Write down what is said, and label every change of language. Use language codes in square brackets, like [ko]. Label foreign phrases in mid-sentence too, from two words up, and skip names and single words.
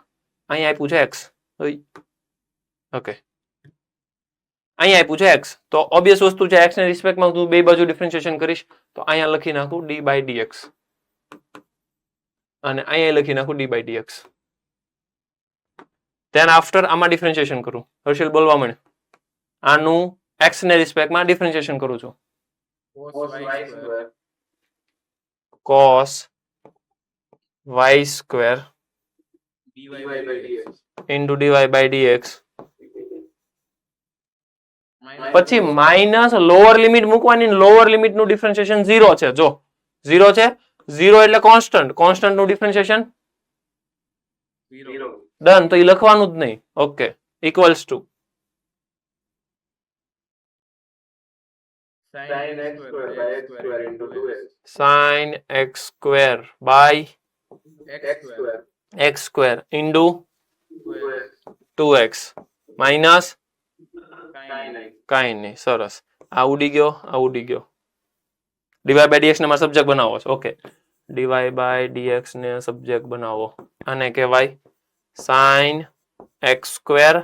[gu] અહીંયા આપ્યું છે એક્સ ઓકે અહીંયા આપ્યું છે એક્સ તો ઓબ્વિયસ વસ્તુ છે એક્સ ને રિસ્પેક્ટમાં હું બે બાજુ ડિફરન્શિએશન કરીશ તો અહીંયા લખી નાખું [en] d by dx [gu] અને અહીંયા લખી નાખું [en] d by dx. then after [gu] આમાં ડિફરન્શિએશન કરું. હર્ષિલ બોલવા મળે. આનું એક્સ ને રિસ્પેક્ટમાં ડિફરન્શિએશન કરું છું. [en] cos y square into dy by dx [gu] પછી માઇનસ [en] lower limit [gu] મૂકવાની [en] lower limit [gu] નું ડિફરન્શિએશન 0 છે. જો 0 છે 0 એટલે કોન્સ્ટન્ટ કોન્સ્ટન્ટ નું ડિફરન્શિએશન 0 ડન. તો એ લખવાનું જ નહીં. ઓકે [en] equals to sin x square by x square into 2x [gu] માઇનસ કાંઈ નહીં. સરસ. આ ઉડી ગયો આ ઉડી ગયો. [en] dy by dx [gu] ને મારે સબ્જેક્ટ બનાવો છે. ઓકે [en] dy by dx [gu] ને સબ્જેક્ટ બનાવો. આને કહેવાય [en] sin x square.